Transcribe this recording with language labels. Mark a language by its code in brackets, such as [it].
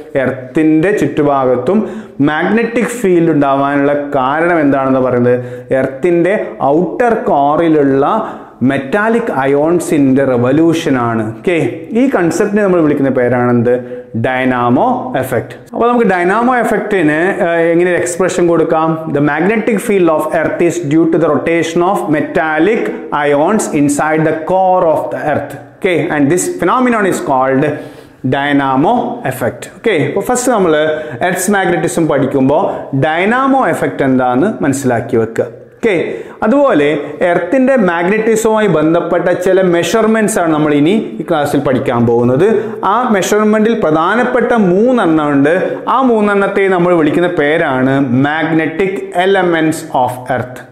[ml] എർത്തിന്റെ ചുറ്റുഭാഗത്തും magnetic field ഉണ്ടാവാനുള്ള കാരണം എന്താണെന്ന് പറയുന്നത് എർത്തിന്റെ ഔട്ടർ കോറിലുള്ള മെറ്റാലിക് അയോൺസിന്റെ റെവല്യൂഷൻ ആണ്. ഓക്കെ, ഈ കൺസെപ്റ്റിനെ നമ്മൾ വിളിക്കുന്ന പേരാണെന്ത്? Dynamo effect. അപ്പോൾ നമുക്ക് ഡൈനാമോ എഫക്റ്റിന് എങ്ങനെ എക്സ്പ്രഷൻ കൊടുക്കാം? [en] The magnetic field of earth is due to the rotation of metallic ions inside the core of the earth. Okay, and this phenomenon is called dynamo effect. [ml] Okay, അപ്പോൾ first നമ്മൾ earth's magnetism പഠിക്കുമ്പോൾ Dynamo effect എന്താണെന്ന് മനസ്സിലാക്കി വെക്കുക. Okay, അതുപോലെ എർത്തിന്റെ മാഗ്നറ്റിസവുമായി ബന്ധപ്പെട്ട ചില measurements ആണ് നമ്മൾ ഇനി ഈ ക്ലാസ്സിൽ പഠിക്കാൻ പോകുന്നത്. ആ മെഷർമെന്റിൽ പ്രധാനപ്പെട്ട 3 എണ്ണം ഉണ്ട്. ആ 3 എണ്ണത്തെ നമ്മൾ വിളിക്കുന്ന പേരാണ് മാഗ്നറ്റിക് എലമെന്റ്സ് ഓഫ് എർത്ത്.